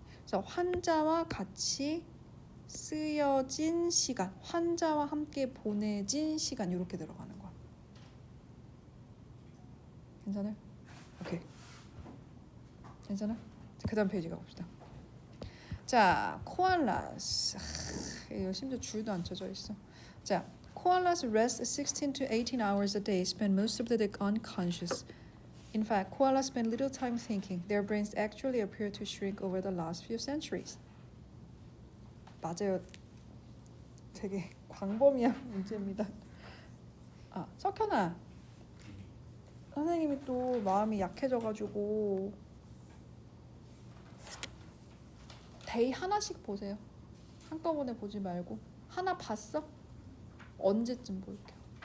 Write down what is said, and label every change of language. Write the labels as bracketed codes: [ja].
[ko] 그래서 환자와 같이 쓰여진 시간, 환자와 함께 보내진 시간 이렇게 들어가는 거야. 괜찮아요? 오케이. 괜찮아? 그 다음 페이지 가봅시다. 자, 코알라스. 이거 심지어 줄도 안 쳐져 있어. [en] 자, koalas rest 16 to 18 hours a day, spend most of the day unconscious. In fact, koalas spend little time thinking. Their brains actually appear to shrink over the last few centuries. [ko] 맞아요. 되게 광범위한 문제입니다. 석현아. 선생님이 또 마음이 약해져가지고 데이 하나씩 보세요. 한꺼번에 보지 말고. 하나 봤어? 언제쯤 볼게요.